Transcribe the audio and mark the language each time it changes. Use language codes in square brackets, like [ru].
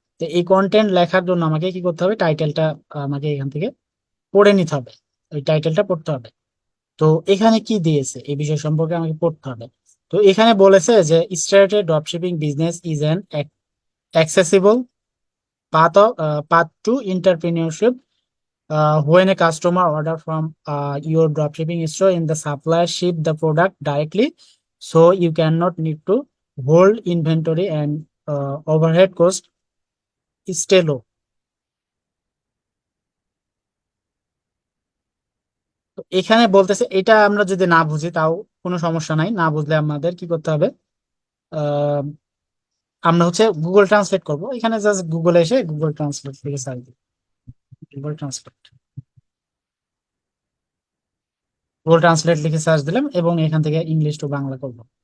[bn] তো এই কন্টেন্ট লেখার জন্য আমাকে কি করতে হবে, টাইটেলটা আমাকে এখান থেকে পড়ে নিতে হবে, ওই টাইটেলটা পড়তে হবে। তো এখানে কি দিয়েছে এই বিষয় সম্পর্কে আমাকে পড়তে হবে। তো এখানে বলেছে যে [en] Start a dropshipping business is an accessible path to entrepreneurship. When a customer order from your dropshipping store in the supplier ship the product directly, so you cannot need to hold inventory and overhead cost stay low. [bn] তো এখানে বলতেছে, এটা আমরা যদি না বুঝি তাও কোনো সমস্যা নাই, না বুঝলে আমাদের কি করতে হবে, আহ, আমরা হচ্ছে গুগল ট্রান্সলেট করব। এখানে জাস্ট গুগলে এসে গুগল ট্রান্সলেট লিখে সার্চ দিই, গুগল ট্রান্সলেট, গুগল ট্রান্সলেট লিখে সার্চ দিলাম এবং এখান থেকে ইংলিশ টু বাংলা করব।